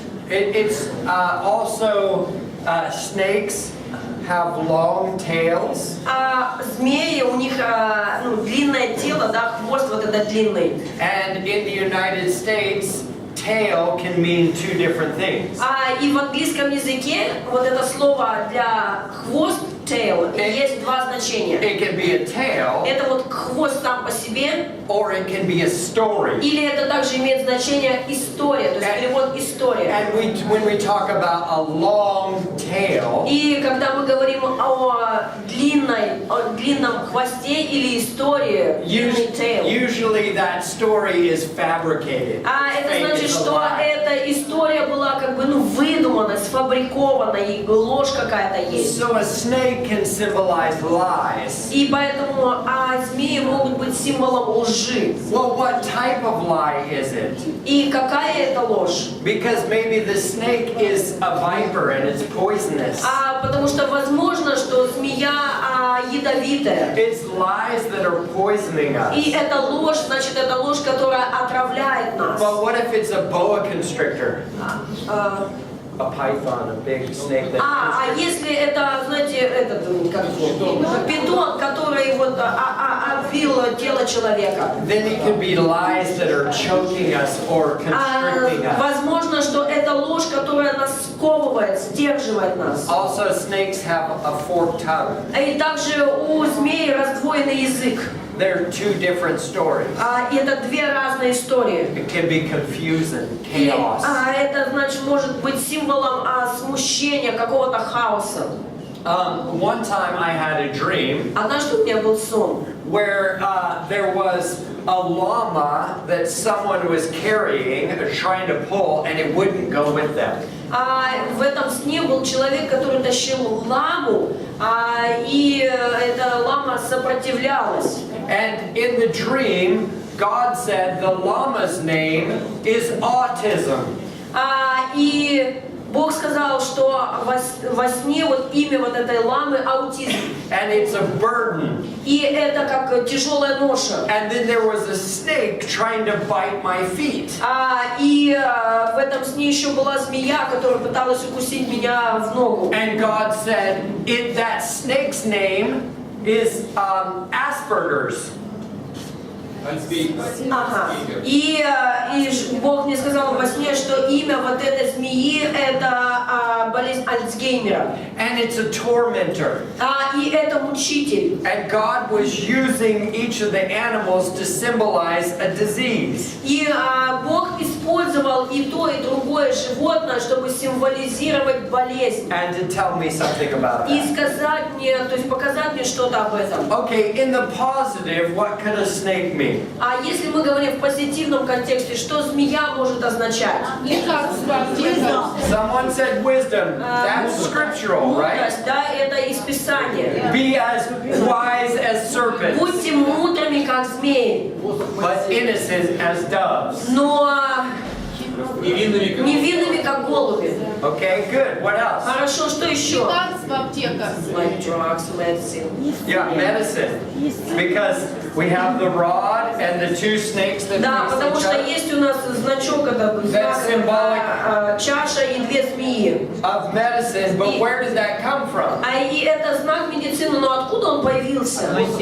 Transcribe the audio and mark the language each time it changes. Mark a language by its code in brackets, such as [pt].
[en] It's also snakes have long tails, [ru] А змеи, у них длинное тело, да, хвост вот этот длинный. [en] and in the United States, tail can mean two different things. [ru] И в английском языке вот это слово для хвост, tail, есть два значения. [en] It can be a tale, [ru] Это вот хвост сам по себе, [en] or it can be a story. [ru] или это также имеет значение история, то есть перевод история. [en] And when we talk about a long tail, [ru] И когда мы говорим о длинном хвосте или истории, длинный tail, [en] usually that story is fabricated. [ru] это [en] Fake [ru] значит, [en] is a [ru] что [en] lie. [ru] эта история была как бы выдумана, сфабрикована, и ложь какая-то есть. [en] So a snake snake can symbolize lies. [ru] И поэтому змеи могут быть символом лжи. [en] Well, what type of lie is it? [ru] И какая это ложь? [en] Because maybe the snake is a viper and it's poisonous. [ru] Потому что возможно, что змея ядовитая. [en] It's lies that are poisoning us. [ru] И это ложь, значит, это ложь, которая отравляет нас. [en] But what if it's a boa constrictor? A python, a big snake that [ru] если это, знаете, этот, как питон, который вот обвил тело человека. [en] Then it could be lies that are choking us or constricting us. [ru] Возможно, что это ложь, которая нас сковывает, сдерживает нас. [en] Also, snakes have a forked tongue. [ru] И также у змей раздвоенный язык. [en] They're two different stories. [ru] И это две разные истории. [en] It can be confusing, [ru] И [en] chaos. [ru] это, значит, может быть символом смущения, какого-то хаоса. [en] One time I had a dream [ru] Однажды у меня был сон, [en] where there was a llama that someone was carrying, trying to pull, and it wouldn't go with them. [ru] в этом сне был человек, который тащил ламу, и эта лама сопротивлялась. [en] And in the dream, God said the llama's name is autism. [ru] И Бог сказал, что во сне вот имя вот этой ламы аутизм. [en] And it's a burden. [ru] И это как тяжелая ноша. [en] And then there was a snake trying to bite my feet. [ru] И в этом сне еще была змея, которая пыталась укусить меня в ногу. [en] And God said, that snake's name is Asperger's. [ru] И Бог мне сказал во сне, что имя вот этой змеи это болезнь Альцгеймера. [en] And it's a tormentor. [ru] И это мучитель. [en] And God was using each of the animals to symbolize a disease. [ru] И Бог использовал и то, и другое животное, чтобы символизировать болезнь. [en] And to tell me something about [ru] И [en] that. [ru] сказать мне, то есть показать мне что-то об этом. [en] Okay, in the positive, what could a snake mean? [ru] А если мы говорим в позитивном контексте, что змея может означать? [en] Someone said wisdom. That's scriptural, right? [ru] Мудрость, да, это из Писания. [en] Be as wise as serpents, [ru] Будьте мудрыми, как змеи, [en] but innocent as doves. [ru] но невинными, как голуби. [en] Okay, good. What else? [ru] Хорошо, что еще? Лекарство, аптека. [en] Like drugs, medicine. Yeah, medicine. Because we have the rod and the two snakes that [ru] Да, потому [en] face each [ru] что [en] other [ru] есть у нас значок, это знак, чаша и две змеи. [en] of medicine, but where did that come from? [ru] И это знак медицины, но откуда он появился?